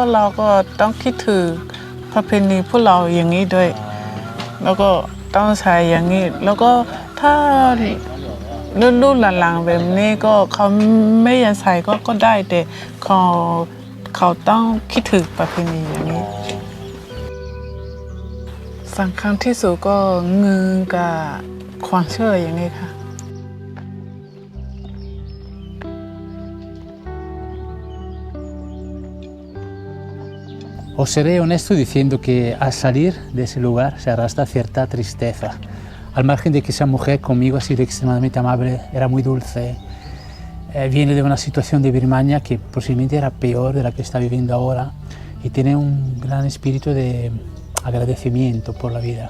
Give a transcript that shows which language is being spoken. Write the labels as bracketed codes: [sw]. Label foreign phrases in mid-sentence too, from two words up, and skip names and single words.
[th] เราก็ต้องคิดถึงประเพณีพวกเราอย่างนี้ด้วยแล้วก็ต้องใช้อย่างนี้แล้วก็ถ้ารุ่นหลังๆแบบนี้ก็เขาไม่อยากใส่ก็ได้แต่เขาต้องคิดถึงประเพณีอย่างนี้สำคัญที่สุดก็เงินกับความเชื่ออย่างนี้ค่ะ [es] Os seré honesto diciendo que al salir de ese lugar se arrastra cierta tristeza. Al margen de que esa mujer conmigo ha sido extremadamente amable, era muy dulce, viene de una situación de Birmania que posiblemente era peor de la que está viviendo ahora y tiene un gran espíritu de agradecimiento por la vida.